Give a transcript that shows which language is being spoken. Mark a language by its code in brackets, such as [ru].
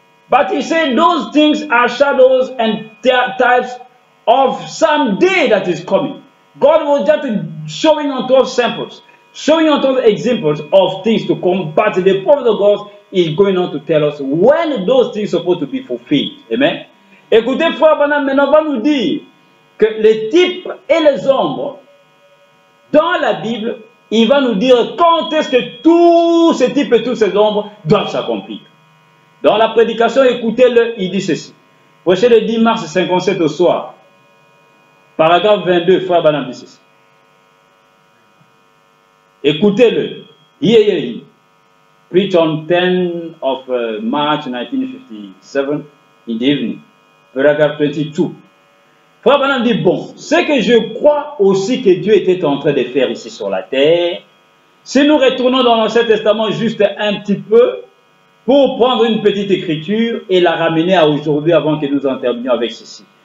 [en] But he said those things are shadows and types of some day that is coming. God was just showing unto us samples, showing unto us examples of things to come, but the prophet of God is going on to tell us when those things are supposed to be fulfilled. Amen. [fr] Écoutez, Frère Branham, maintenant va nous dire que les types et les ombres, dans la Bible, il va nous dire quand est-ce que tous ces types et toutes ces ombres doivent s'accomplir. Dans la prédication, écoutez-le, il dit ceci. Prêché le 10 mars 57 au soir, paragraphe 22, Frère Branham dit ceci. Écoutez-le. [en] Hear ye. Preach on 10 of March 1957 in the evening. [fr] Paragraphe 22. Frère Branham dit, bon, ce que je crois aussi que Dieu était en train de faire ici sur la terre, si nous retournons dans l'Ancien Testament juste un petit peu, pour prendre une petite écriture et la ramener à aujourd'hui avant que nous en terminions avec ceci.